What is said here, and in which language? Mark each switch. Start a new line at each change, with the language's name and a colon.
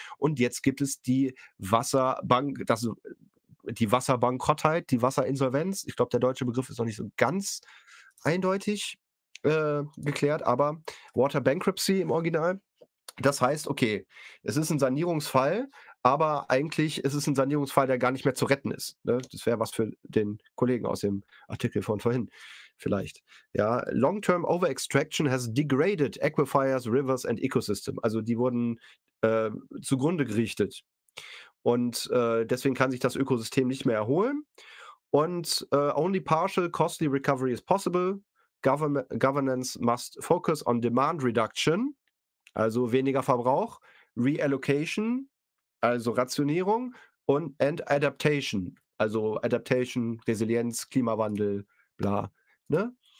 German: Und jetzt gibt es die Wasserbankrottheit, die Wasserinsolvenz. Ich glaube, der deutsche Begriff ist noch nicht so ganz eindeutig. geklärt, aber Water Bankruptcy im Original. Das heißt, okay, es ist ein Sanierungsfall, aber eigentlich ist es ein Sanierungsfall, der gar nicht mehr zu retten ist. Ne? Das wäre was für den Kollegen aus dem Artikel von vorhin vielleicht.
English: Ja, Long-Term Overextraction has degraded aquifers, rivers and ecosystem.
German: Also die wurden zugrunde gerichtet. Und deswegen kann sich das Ökosystem nicht mehr erholen.
English: Und only partial costly recovery is possible. Governance must focus on demand reduction,
German: also weniger Verbrauch, reallocation, also Rationierung, und Adaptation, also Adaptation, Resilienz, Klimawandel, bla. Ne?